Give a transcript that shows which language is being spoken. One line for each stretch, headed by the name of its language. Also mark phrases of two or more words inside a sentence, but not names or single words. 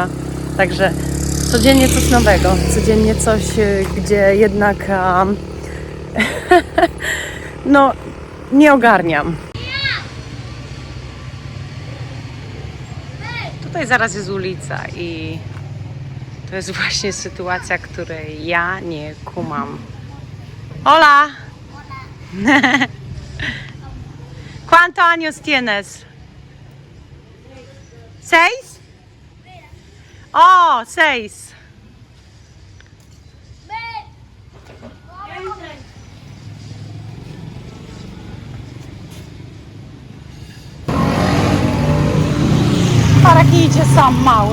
Polish: Także codziennie coś nowego, codziennie coś, gdzie jednak no nie ogarniam. Tutaj zaraz jest ulica i to jest właśnie sytuacja, której ja nie kumam.
Spanish: Hola! ¿Cuántos años tienes? 6? Oh, 6.
Polish: Paraki idzie sam mały.